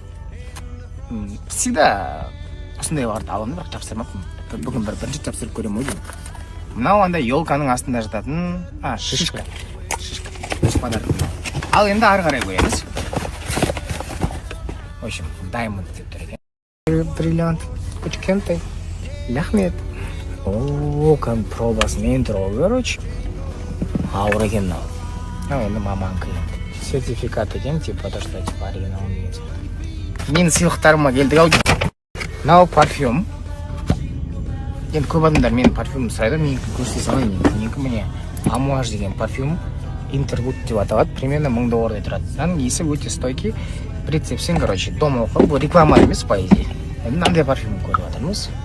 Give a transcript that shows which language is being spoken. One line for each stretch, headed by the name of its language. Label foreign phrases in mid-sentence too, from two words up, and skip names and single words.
Kazakh: всегда осындайларды аламын бірақ жабыстырмаппын бүгін бірінші жабыстырып көремін ой деймін мынау андай елканың астында жататын
Russian: шишка подарок
Kazakh: ал енді ары қарай қоямыз
Russian: в общем
Kazakh: даймонд деп тұр екен бриллиант кішкентай рахмет кәдімгі пробасымен тұр ғой короче ауыр екен мынау енді маманікі сертификат екен
Russian: типа то что типа оригинал
Kazakh: деген сияқты менің сыйлықтарыма келдік ау мынау парфюм енді көп адамдар менің парфюмімді сұрайды менікі көрсете салайын менікі міне амуаж деген парфюм интервуд деп аталады примерно $1000 тұрады мынаның иісі өте стойкий прицепсең
Russian: короче дома
Kazakh: оқып бұл реклама емес
Russian: по идее
Kazakh: мынандай парфюм көріп жатырмыз